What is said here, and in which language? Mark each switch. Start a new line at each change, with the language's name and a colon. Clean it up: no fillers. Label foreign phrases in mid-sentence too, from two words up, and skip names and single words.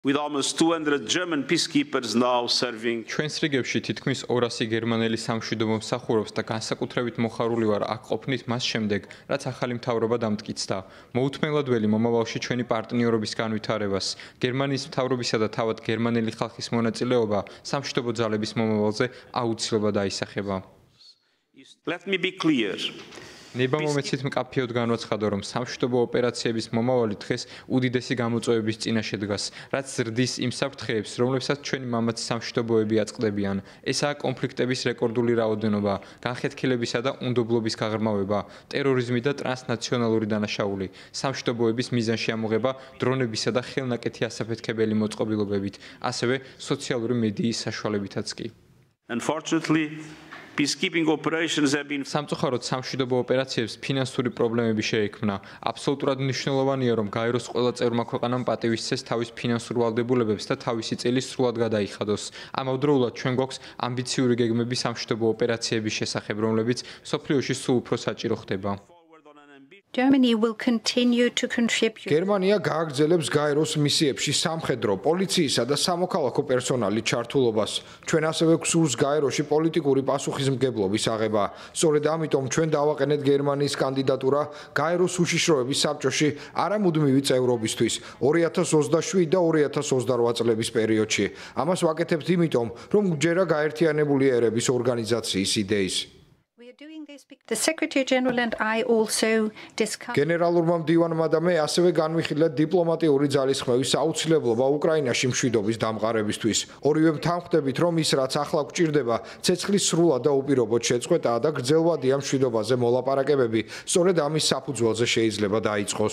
English: with almost 200 German peacekeepers now serving.
Georgian: ჩვენს რიგებში თითქმის 200 გერმანელი სამშვიდობო მსახურობს და განსაკუთრებით მოხარული ვარ აქ ყოფნით მას შემდეგ, რაც ახალი მთავრობა დამტკიცდა. მოუთმენლად ველი მომავალში ჩვენი პარტნიორობის განვითარებას. გერმანიის მთავრობისა და თავად გერმანელი ხალხის მონაწილეობა სამშვიდობო ძალების მომავალზე აუცილებლად აისახება.
English: Let me be clear.
Georgian: ნება მომეცით მკაფიოდ განვაცხადო, რომ სამშვიდობო ოპერაციების მომავალი დღეს უდიდესი გამოწვევების წინაშე დგას, რაც ზრდის იმ საფრთხეებს, რომლებსაც ჩვენი მამაცი სამშვიდობოები აწყდებიან. ესაა კონფლიქტების რეკორდული რაოდენობა, განხეთქილებისა და უნდობლობის გაღრმავება, ტერორიზმი და ტრანსნაციონალური დანაშაული, სამშვიდობოების მიზანში ამოღება დრონებისა და ხელნაკეთი ასაფეთქებელი მოწყობილობებით, ასევე სოციალური მედიის საშუალებითაც კი.
English: Unfortunately, peacekeeping operations have been
Georgian: სამწუხაროდ სამშვიდობო ოპერაციებს ფინანსური პრობლემები შეექმნა. აბსოლუტურად მნიშვნელოვანია, რომ გაეროს ყველა წევრმა ქვეყანამ პატივისცეს თავის ფინანსურ ვალდებულებებს და თავისი წელი სრულად გადაიხადოს. ამავდროულად ჩვენ გვაქვს ამბიციური გეგმები სამშვიდობო ოპერაციების შესახებ, რომლებიც მსოფლიოში სულ უფრო საჭირო ხდება.
English: Germany will continue to contribute.
Georgian: გერმანია გააგრძელებს გაეროს მისიებში სამხედრო, პოლიციისა და სამოქალაქო პერსონალის ჩართულობას. ჩვენ ასევე გვსურს გაეროში პოლიტიკური პასუხისმგებლობის აღება. სწორედ ამიტომ ჩვენ დავაყენეთ გერმანიის კანდიდატურა გაეროს უშიშროების საბჭოში არამუდმივი წევრობისთვის 2027 და 2028 წლების პერიოდში. ამას ვაკეთებთ იმიტომ, რომ გვჯერა გაერთიანებული ერების ორგანიზაციის იდეის.
English: The Secretary General and I also discussed.
Georgian: გენერალურმა მდივანმა და მე ასევე განვიხილეთ დიპლომატიური ძალისხმევის აუცილებლობა უკრაინაში მშვიდობის დამყარებისთვის. ორივე თანხმდებით, რომ ის რაც ახლა გვჭირდება, ცეცხლის სრულად და უპირობოდ შეწყვეტაა და გრძელვადია მშვიდობაზე მოლაპარაკებები, სწორედ ამის საფუძველზე შეიძლება დაიწყოს.